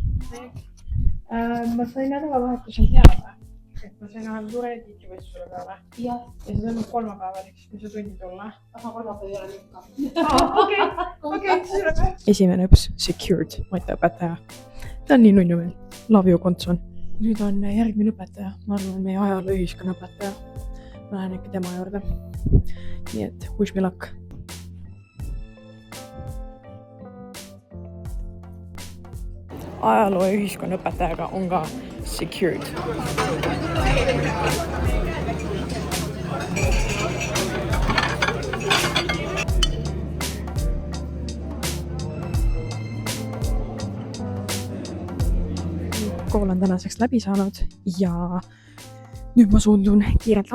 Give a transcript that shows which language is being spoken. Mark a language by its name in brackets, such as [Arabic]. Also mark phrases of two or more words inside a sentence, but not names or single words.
[Estonian] Ma sain nädalavahetusel teada, et ma sain ühe suure tiitrivõistlusele peale. Ja see toimub kolmapäeval, eks kui see tundi tulla. Aga kolmapäev ei ole ikka. Okei. Esimene õps, secured, Mati õpetaja. Ta on nii nunnu veel. [English] Love you, Kontson. [Estonian] Nüüd on järgmine õpetaja. Ma arvan, meie ajaloo ühiskonna õpetaja. Ma lähen äkki tema juurde. Nii et [English] wish me luck. [Estonian] Ajaloo ja ühiskonna õpetajaga on ka secured. Kool on tänaseks läbi saanud ja nüüd ma suundun kiirelt